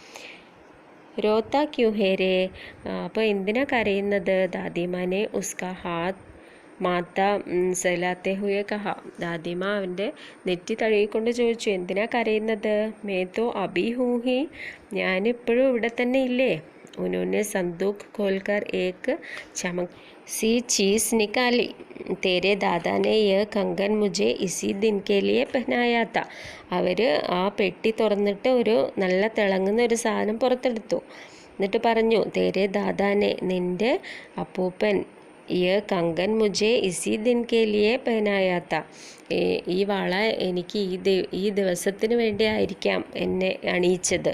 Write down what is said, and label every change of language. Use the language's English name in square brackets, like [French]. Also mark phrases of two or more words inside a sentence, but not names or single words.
[Hindi] रोता क्यों है रे, [Malayalam] അപ്പോൾ എന്തിനാ കരയുന്നത്? [Hindi] दादीमाने उसका हाथ माथा सहलाते हुए कहा, [Malayalam] ദാദിമ അവൻ്റെ നെറ്റി തഴുകിക്കൊണ്ട് ചോദിച്ചു, എന്തിനാ കരയുന്നത്? [Hindi] मैं तो अभी हूँही, [Malayalam] ഞാനിപ്പോഴും ഇവിടെ തന്നെ ഇല്ലേ? [Hindi] उन्होंने संदूक खोलकर एक चमक सी चीज़ निकाली. तेरे दादा ने यह कंगन मुझे इसी दिन के लिए पहनाया था. [Malayalam] അവർ ആ പെട്ടി തുറന്നിട്ട് ഒരു നല്ല തിളങ്ങുന്ന ഒരു സാധനം പുറത്തെടുത്തു. എന്നിട്ട് പറഞ്ഞു, [Hindi] तेरे दादाने, [Malayalam] നിൻ്റെ അപ്പൂപ്പൻ [Hindi] यह कंगन मुझे इसी दिन के लिए पहनाया था. [Malayalam] ഈ വള എനിക്ക് ഈ ദിവസത്തിന് വേണ്ടി ആയിരിക്കാം എന്നെ അണിയിച്ചത്.